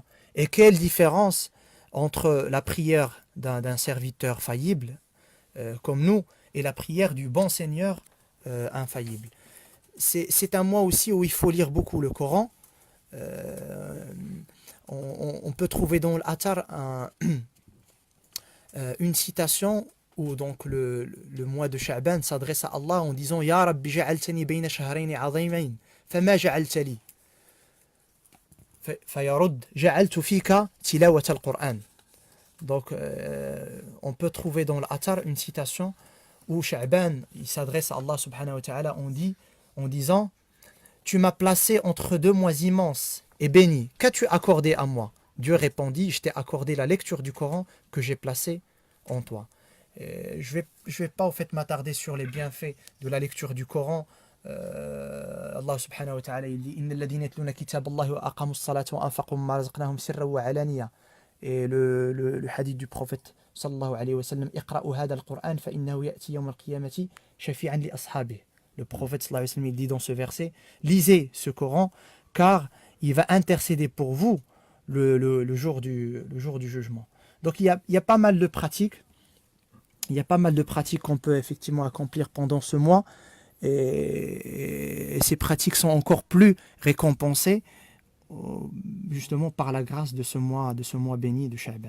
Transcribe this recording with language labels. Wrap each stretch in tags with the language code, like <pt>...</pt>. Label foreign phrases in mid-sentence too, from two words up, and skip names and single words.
<fr>Et quelle différence entre la prière d'un serviteur faillible comme nous et la prière du bon Seigneur infaillible. C'est un mois aussi où il faut lire beaucoup le Coran. On peut trouver dans l'Athar une citation où donc le mois de Sha'ban s'adresse à Allah en disant</fr> <ar>يا ربي جعلتني بين شهرين عظيمين فما جعلت لي فيرد جعلت فيك تلاوة القرآن.</ar> <fr>Donc, on peut trouver dans l'Athar une citation où Sha'ban, il s'adresse à Allah</fr> <ar>سبحانه وتعالى</ar> <fr>en disant « Tu m'as placé entre deux mois immenses et bénis. Qu'as-tu accordé à moi ?» Dieu répondit « Je t'ai accordé la lecture du Coran que j'ai placée en toi. » Je vais pas au fait m'attarder sur les bienfaits de la lecture du Coran.</fr> <ar>الله سبحانه وتعالى</ar> <fr>il dit «</fr> <ar>إن الذين يتلون كتاب الله وأقاموا الصلاة وأنفقوا مما رزقناهم سرا وعلانية »</ar> <fr>Et le hadith du prophète</fr> <ar>صلى الله عليه وسلم اقرؤوا هذا القرآن فإنه يأتي يوم القيامة شفيعا لأصحابه.</ar> <fr>Le prophète</fr> <ar>صلى الله عليه وسلم</ar> <fr>il dit dans ce verset lisez ce Coran car il va intercéder pour vous le jour du jugement. Donc il y a pas mal de pratiques. Il y a pas mal de pratiques qu'on peut effectivement accomplir pendant ce mois et ces pratiques sont encore plus récompensées justement par la grâce de ce mois béni de Sha'ban.</fr>